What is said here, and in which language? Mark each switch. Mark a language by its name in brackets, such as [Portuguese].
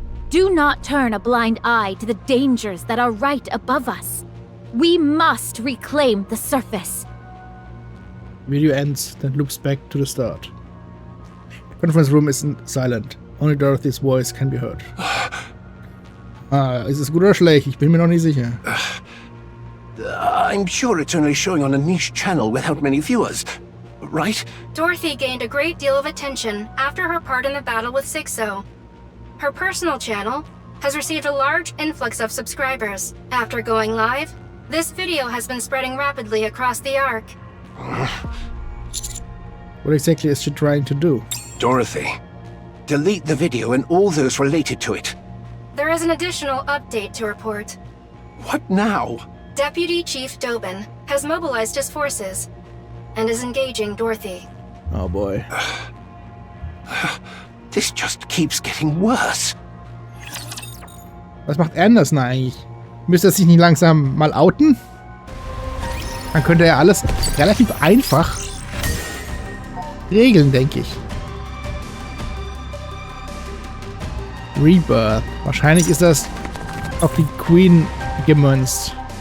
[English] Do not turn a blind eye to the dangers that are right above us. We must reclaim the surface. Video ends, then loops back to the start. Conference room is silent. Only Dorothy's voice can be heard. [German] Ist es gut oder schlecht? Ich bin mir noch nicht sicher. [English] I'm sure it's only showing on a niche channel without many viewers, right? Dorothy gained a great deal of attention after her part in the battle with Sixo. Her personal channel has received a large influx of subscribers. After going live, this video has been spreading rapidly across the Ark. What exactly is she trying to do? Dorothy, delete the video and all those related to it. There is an additional update to report. What now? Deputy Chief Dobin has mobilized his forces and is engaging Dorothy. Oh boy. This just keeps getting worse. [German] Was macht Anders denn eigentlich? Müsste er sich nicht langsam mal outen? Dann könnte er alles relativ einfach regeln, denke ich. Rebirth. Wahrscheinlich ist das auf die Queen gemünzt.